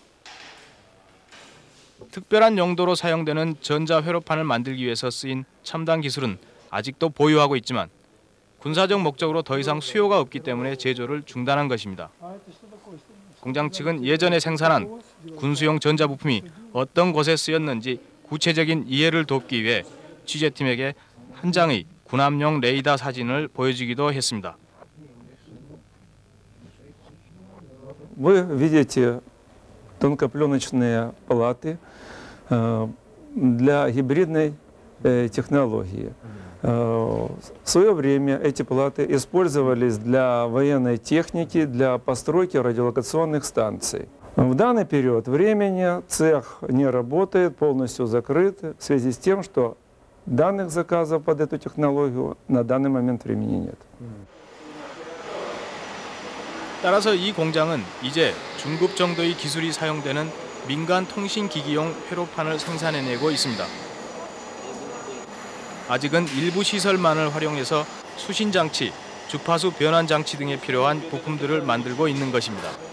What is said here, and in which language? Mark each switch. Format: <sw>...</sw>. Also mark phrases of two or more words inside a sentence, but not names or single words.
<ko>특별한 용도로 사용되는 전자회로판을 만들기 위해서 쓰인 첨단 기술은 아직도 보유하고 있지만 군사적 목적으로 더 이상 수요가 없기 때문에 제조를 중단한 것입니다. 공장 측은 예전에 생산한 군수용 전자부품이 어떤 곳에 쓰였는지 구체적인 이해를 돕기 위해 취재팀에게 한 장의 군함용 레이더 사진을 보여주기도 했습니다.</ko> <ru>Вы видите тонкопленочные палаты для гибридной технологии. В свое время эти палаты использовались для военной техники, для постройки радиолокационных станций. В данный период времени цех не работает, полностью закрыт в связи с тем, что данных заказов под эту технологию на данный момент времени нет.</ru> <ko>따라서 이 공장은 이제 중급 정도의 기술이 사용되는 민간 통신기기용 회로판을 생산해내고 있습니다. 아직은 일부 시설만을 활용해서 수신장치, 주파수 변환장치 등에 필요한 부품들을 만들고 있는 것입니다.</ko>